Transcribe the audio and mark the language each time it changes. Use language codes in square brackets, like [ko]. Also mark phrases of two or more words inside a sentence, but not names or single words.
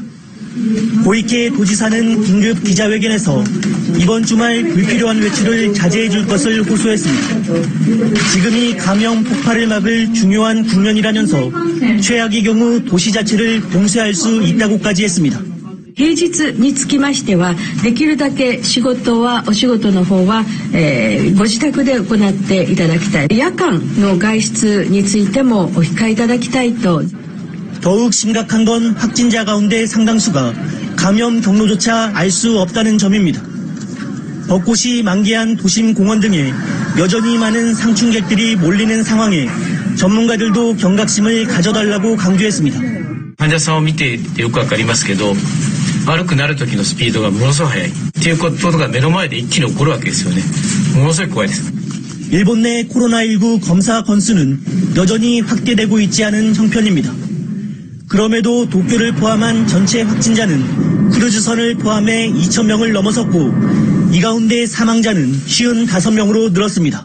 [ko] 고이케 도지사는 긴급 기자회견에서 이번 주말 불필요한 외출을 자제해 줄 것을 호소했습니다. 지금이 감염 폭발을 막을 중요한 국면이라면서 최악의 경우 도시 자체를 봉쇄할 수 있다고까지 했습니다. [ja] 平日につきましては、できるだけお仕事の方は、ご自宅で行っていただきたい。夜間の外出についてもお控えいただきたいと。 [ko] 더욱 심각한 건 확진자 가운데 상당수가 감염 경로조차 알 수 없다는 점입니다. 벚꽃이 만개한 도심 공원 등에 여전히 많은 상충객들이 몰리는 상황에 전문가들도 경각심을 가져달라고 강조했습니다. [ja] 患者さんを見ていてよくわかりますけど、悪くなる時のスピードがものすごく速いっていうことが目の前で一気に起こるわけですよね。ものすごい怖いです。 [ko] 일본 내 코로나19 검사 건수는 여전히 확대되고 있지 않은 형편입니다. 그럼에도 도쿄를 포함한 전체 확진자는 크루즈선을 포함해 2,000명을 넘어섰고 이 가운데 사망자는 55명으로 늘었습니다.